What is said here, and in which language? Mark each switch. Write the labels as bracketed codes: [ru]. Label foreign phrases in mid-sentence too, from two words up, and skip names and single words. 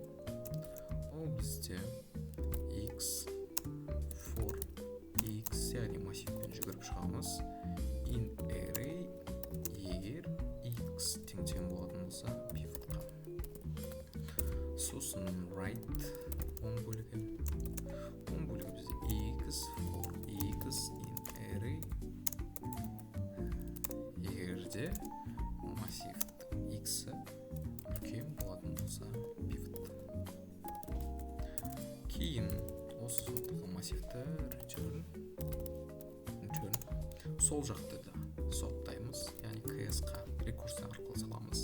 [kk] Ол бізде [en] x for x, [kk] яғни массивпен жүгіріп шығамыз. [en] In array, [kk] егер x тең болатын болса пивотқа. Сосын right оң бөлігі. Оң бөлігі бізде [en] x for x in array. [kk] Егерде массивті x-і үлкен болатын болса пивот. Кейін осы сортылған массивті return сол жақты да сорттаймыз, яғни ks-қа рекурсия арқылы саламыз.